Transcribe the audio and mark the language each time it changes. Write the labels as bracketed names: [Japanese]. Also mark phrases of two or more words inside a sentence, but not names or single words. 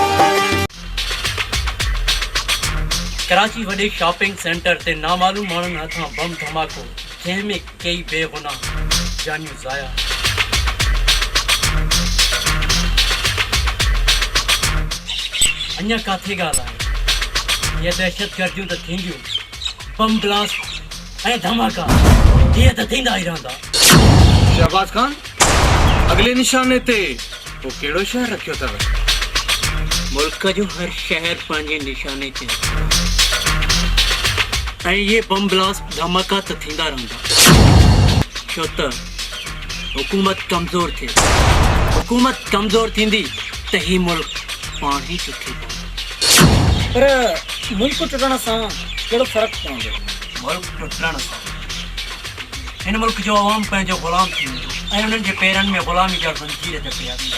[Sindhi] कराची वॾे शॉपिंग सेंटर ते नामालूम माण्हुनि हथां बम धमाको, जंहिंमें कई बेगुनाह जानियूं ज़ाया। अञा काथे ॻाल्हि आहे, इहे दहशत गर्दियूं त थींदियूं, बम ब्लास्ट ऐं धमाका इहे त थींदा ई रहंदा। शहबाज खान, अगले निशाने ते वो कहिड़ो शहर रखियो अथव? मुल्क जो हर शहर पंहिंजे निशाने ते, ऐं इहे बम ब्लास्ट धमाका त थींदा रहंदा, छो त हुकूमत कमज़ोर थिए। हुकूमत कमज़ोर थींदी त ही मुल्क पाण ई सुठी पवंदो। पर मुल्क टुटण सां कहिड़ो फ़र्क़ु पवंदो? मुल्क टुटण सां हिन मुल्क जो अवाम पंहिंजो ग़ुलाम थी वेंदो ऐं उन्हनि जे पेरनि में ग़ुलामी जा ज़ंजीर जपिया वेंदा।